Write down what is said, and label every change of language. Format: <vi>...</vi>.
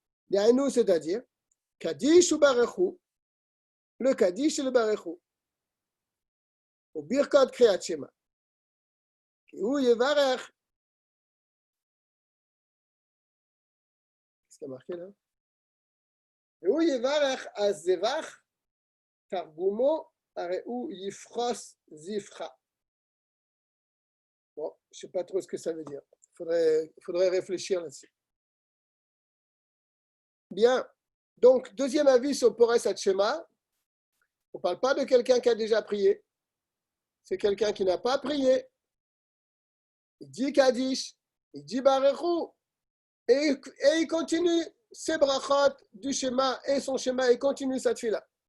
<fr>Yainu, c'est-à-dire, Kaddish ou Barechou, le Kaddish et le Barechou. Ou Birkot Kriyat Shema. Ou Yevarech. Qu'est-ce qu'il y a marqué là?</fr> <he>והוא יברך הזבח, תרגומו, הרי הוא יפרוס זבחה.</he> <fr>Bon, je ne sais pas trop ce que ça veut dire. Il faudrait réfléchir là-dessus. Bien, donc, deuxième avis sur Pores Hashema. On ne parle pas de quelqu'un qui a déjà prié. C'est quelqu'un qui n'a pas prié. Il dit Kaddish, il dit Barechou, et il continue ses brachot du schéma et son schéma et continue cette fila.</fr>